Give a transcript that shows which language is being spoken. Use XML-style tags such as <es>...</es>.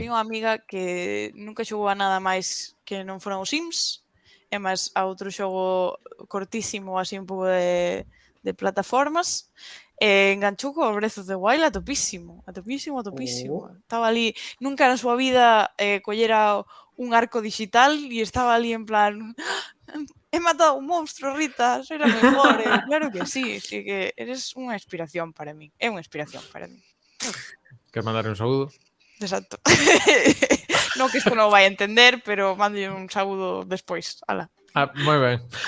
<gl>teño unha amiga que nunca xogou a nada máis que non foran os Sims, e máis a outro xogo cortísimo, así un pouco de plataformas, e enganchou co Breath of the Wild a topísimo. Estaba ali, nunca na súa vida collera un arco digital e estaba ali en plan...</gl> <es>He matado un monstro, Rita, soy la mejor.</es> <gl>Claro que sí, sí que eres unha inspiración para mí. É unha inspiración para mí. Queres mandar un saúdo? Exacto. No que isto non o vai a entender, pero mando un saúdo despois. Ala. Moi ben.</gl>